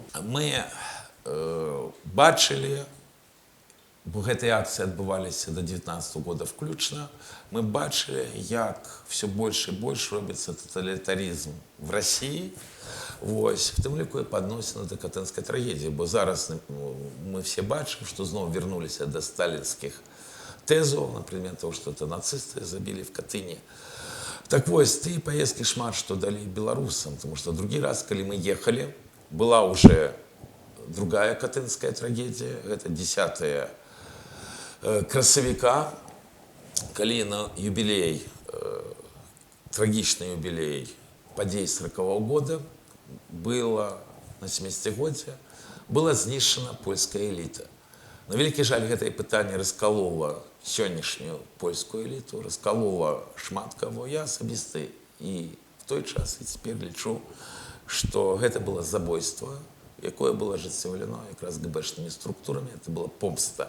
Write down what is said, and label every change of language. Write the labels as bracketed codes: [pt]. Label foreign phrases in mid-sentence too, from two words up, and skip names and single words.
[be] Мы бачылі, бо гэтыя акцыі адбываліся до 19 года включна, мы бачылі, як все больш і больш робіцца тоталітарызм [ru] в России, [be] вось, в тым ліку і падносіна да катынскай трагедіі, бо зараз мы все бачым, што зноў вярнуліся да сталінскіх тезу, [ru] например, того, что это нацисты забили в Катыни. Так вот, ты поездки шмат, что дали белорусам, потому что в другой раз, когда мы ехали, была уже другая катынская трагедия, это 10 красавіка, когда на юбилей, трагичный юбилей подей 40-го года, было на 70-годие, была знищена польская элита. [be] На вялікі жаль, гэтае пытанне раскалола сённяшнюю польскую эліту, раскалола шмат каго. Я асабіста і в той час, і цяпер лічу, што гэта было забойство, якое было ажыццёўлено якраз ГБшнымі структурамі, [ru] это была [be] помста.